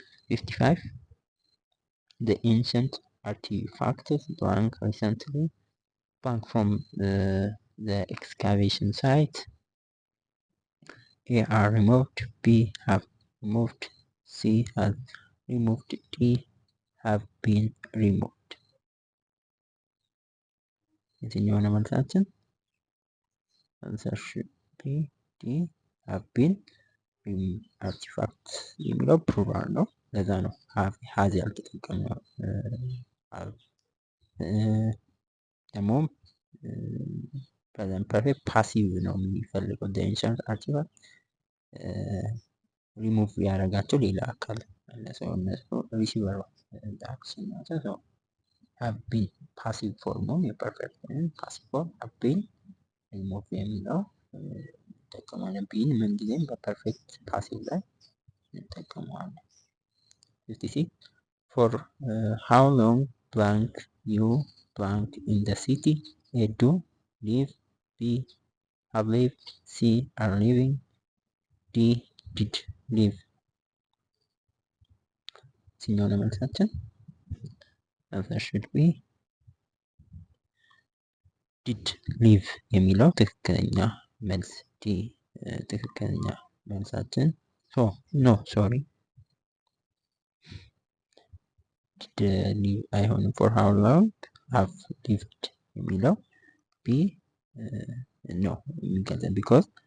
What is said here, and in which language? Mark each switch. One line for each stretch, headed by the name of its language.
English: 55 the ancient artifacts blank recently blank from the excavation site. A are removed, B have removed, C has removed, D have been removed.
Amharic: የትኛው ነው መልሳችን?
English: answer should be D have been removed.
Amharic: አርቲፋክት የሚለው ፕሉራል ነው። ለዛ ነው ሀዝ ያልተጠቀምነው። ደግሞ ፕሬዘንት ፐርፌክት ፓሲቭ ነው የሚፈልገው። ኢንሸንት አርቲፋክት ሪሙቭ ያደረጋቸው ሌላ አካል አለ። ሰው እነሱ ሪሲቨር አክሽን ናቸው። ሰው
English: have been
Amharic: ፓሲቭ ፎርም ነው። የፐርፌክት ፓሲቭ ፎርም
English: have been
Amharic: ሪሙቭ የሚለው እንጠቀማለን። ቢን ምን ጊዜም በፐርፌክት ፓሲቭ ላይ እንጠቀመዋለን። 56
English: for how long blank you blank in the city. A do live, B have lived, C are living, D did live.
Amharic: የትኛው ነው መልሳችን?
English: answer should be did live
Amharic: የሚለው ትክክለኛ መልስ ዲ ትክክለኛ መልሳችን። ኖ ሶሪ
English: did live
Amharic: አይሆንም።
English: for how long have lived
Amharic: የሚለው ቢ ኖ የሚገልጽ ቢኮዝ